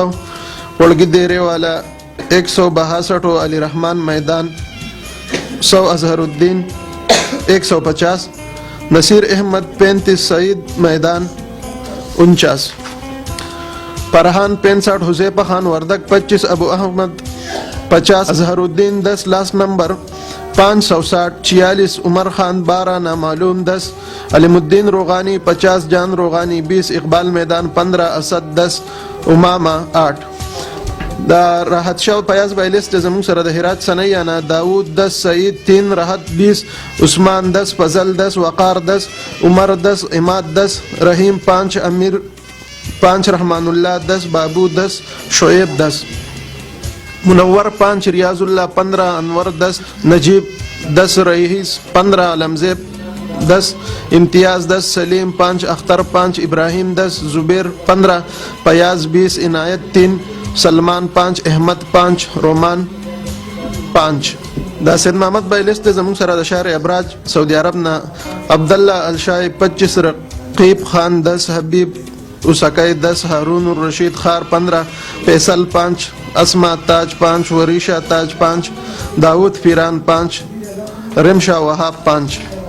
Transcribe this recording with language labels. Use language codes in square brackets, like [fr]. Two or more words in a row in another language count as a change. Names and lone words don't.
[ps] وړګي دیره والا 162 علی رحمان میدان 100 اظهر الدین 150 نصیر احمد 35 سعید میدان 49 فرحان 65 حذیفہ خان وردک 25 ابو احمد 50 اظہر الدین 10 لاس نمبر 560 46 عمر خان 12 نامعلوم 10 علیم الدین روغانی 50 جان روغانی 20 اقبال میدان 15 اسد 10 امامہ 8 دا راحت شاو پیاز بایلست زمون سره د هرات سنیانا داود 10 سعید 3 راحت 20 عثمان 10 فضل 10 وقار 10 عمر 10 اماد 10 رحیم 5 امیر 5 رحمان اللہ 10 بابو 10 شعیب 10 منور 5 ریاض اللہ 15 انور 10 نجیب 10 رئیس 15 علمزیب 10 امتیاز 10 سلیم 5 اختر 5 ابراہیم 10 زبیر 15 پیاز 20 عنایت 3 سلمان 5 احمد 5 رومان 5 دا سید محمد بایلست زمون سره د شهر ابراج سعودي عرب نا عبداللہ الشای 25 رقیب خان 10 حبیب اسکای 10 هارون الرشید خار 15 فیصل 5 اسما تاج 5 وریشا تاج 5 داود فیران 5 رمشا وهاب 5